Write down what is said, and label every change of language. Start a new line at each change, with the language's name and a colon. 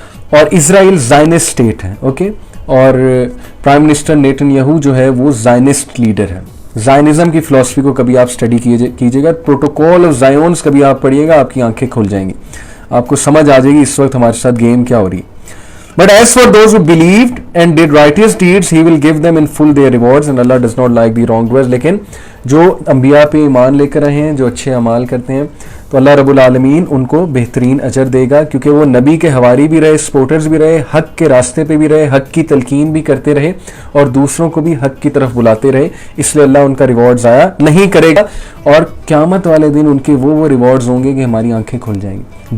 Urdu: اور اسرائیل زائنسٹ اسٹیٹ ہے, اوکے, اور پرائم منسٹر نیتن یاہو جو ہے وہ زائنسٹ لیڈر ہے. زائنزم کی فلسفی کو کبھی آپ اسٹڈی کیجیے گا, پروٹوکول آف زائونز کبھی آپ پڑھیے گا, آپ کی آنکھیں کھل جائیں گی, آپ کو سمجھ آ جائے گی اس وقت ہمارے ساتھ گیم کیا ہو رہی ہے.
English: But as for those who believed and did righteous deeds, he will give them in full their rewards, and Allah does not like the wrongdoers.
Urdu: لیکن جو انبیاء پہ ایمان لے کر رہے ہیں, جو اچھے اعمال کرتے ہیں, تو اللہ رب العالمین ان کو بہترین اجر دے گا, کیونکہ وہ نبی کے حواری بھی رہے, سپورٹرز بھی رہے, حق کے راستے پہ بھی رہے, حق کی تلقین بھی کرتے رہے, اور دوسروں کو بھی حق کی طرف بلاتے رہے. اس لیے اللہ ان کا ریوارڈ ضائع نہیں کرے گا, اور قیامت والے دن ان کے وہ ریوارڈز ہوں گے کہ ہماری آنکھیں کھل جائیں گی.